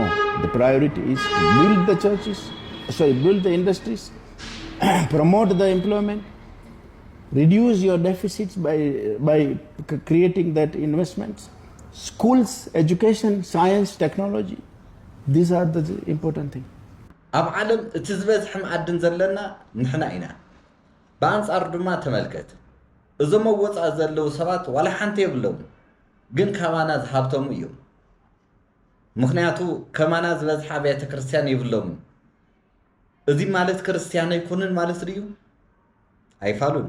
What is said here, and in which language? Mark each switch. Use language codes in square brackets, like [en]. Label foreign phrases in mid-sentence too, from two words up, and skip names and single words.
[en] The priority is to build the churches, build the industries, promote the employment, reduce your deficits by creating that investments. Schools, education, science, technology. These are the important things. [ti] ኣብ ዓለም እቲ ዝበዝሐ መዓድን ዘለና ንሕና ኢና ብኣንጻር ድማ ተመልከት እዞም ወፃእ ዘለዉ ሰባት ዋላ ሓንቲ የብሎም ግን ከማና ዝሃብቶም እዮም ምክንያቱ ከማና ዝበዝሐ ቤተ ክርስቲያን የብሎም እዚ ማለት ክርስቲያን ኣይኮንን ማለት ድዩ ኣይፋሉን